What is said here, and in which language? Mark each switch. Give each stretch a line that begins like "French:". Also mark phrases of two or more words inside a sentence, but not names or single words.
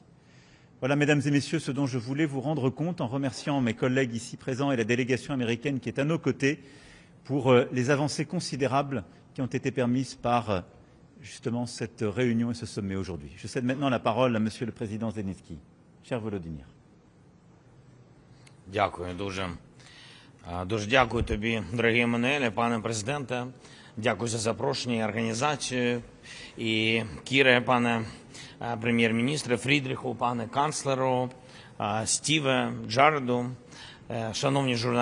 French: Voilà, mesdames et messieurs, ce dont je voulais vous rendre compte en remerciant mes collègues ici présents et la délégation américaine qui est à nos côtés pour les avancées considérables qui ont été permises par justement cette réunion et ce sommet aujourd'hui. Je cède maintenant la parole à Monsieur le Président Zelensky. Cher Volodymyr.
Ukrainian: Дякую дуже. Дуже дякую тобі, дорогі Еммануеле, пане президенте. Дякую за запрошення і організацію. І Кіре, пане прем'єр-міністре, Фрідріху, пане канцлеру, Стіве, Джареду, шановні журналісти.